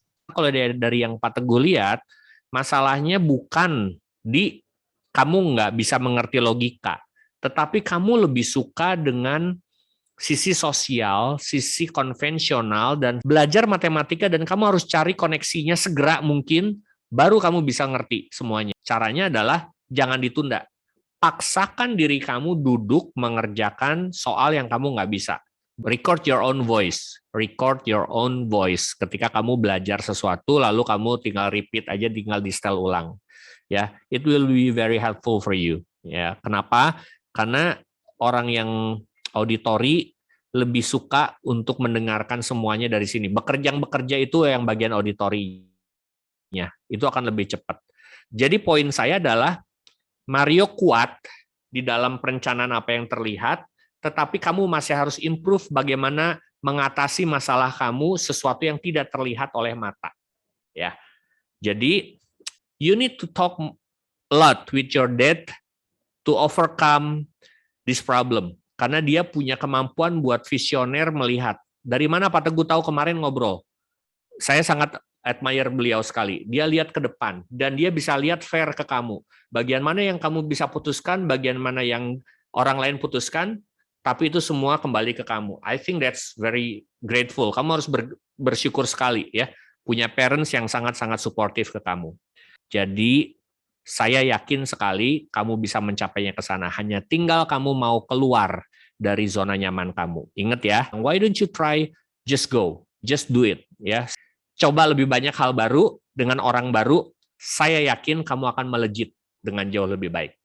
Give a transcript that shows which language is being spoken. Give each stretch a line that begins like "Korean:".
Indonesian: Kalau dari yang Pak Teguh lihat, masalahnya bukan di kamu nggak bisa mengerti logika, tetapi kamu lebih suka dengan sisi sosial, sisi konvensional, dan belajar matematika, dan kamu harus cari koneksinya segera mungkin, baru kamu bisa ngerti semuanya. Caranya adalah jangan ditunda. Paksakan diri kamu duduk mengerjakan soal yang kamu nggak bisa.
English: Record your own voice. Record your own voice.
Indonesian: Ketika kamu belajar sesuatu, lalu kamu tinggal repeat aja, tinggal di-setel ulang.
English: Ya, it will be very helpful for you.
Indonesian: Ya, kenapa? Karena orang yang auditori lebih suka untuk mendengarkan semuanya dari sini. Bekerja itu yang bagian auditorinya. Itu akan lebih cepat. Jadi poin saya adalah Mario kuat di dalam perencanaan apa yang terlihat, tetapi kamu masih harus improve bagaimana mengatasi masalah kamu sesuatu yang tidak terlihat oleh mata. Ya.
English: Jadi you need to talk a lot with your dad to overcome this problem.
Indonesian: Karena dia punya kemampuan buat visioner melihat. Dari mana Pak Teguh tahu kemarin ngobrol? Saya sangat admire beliau sekali. Dia lihat ke depan, dan dia bisa lihat fair ke kamu. Bagian mana yang kamu bisa putuskan, bagian mana yang orang lain putuskan, tapi itu semua kembali ke kamu.
English: I think that's very grateful.
Indonesian: Kamu harus bersyukur sekali ya, punya parents yang sangat-sangat suportif ke kamu. Jadi saya yakin sekali kamu bisa mencapainya ke sana. Hanya tinggal kamu mau keluar dari zona nyaman kamu.
English: Ingat ya, why don't you try, just go, just do it ya.
Indonesian: Coba lebih banyak hal baru dengan orang baru, saya yakin kamu akan melejit dengan jauh lebih baik.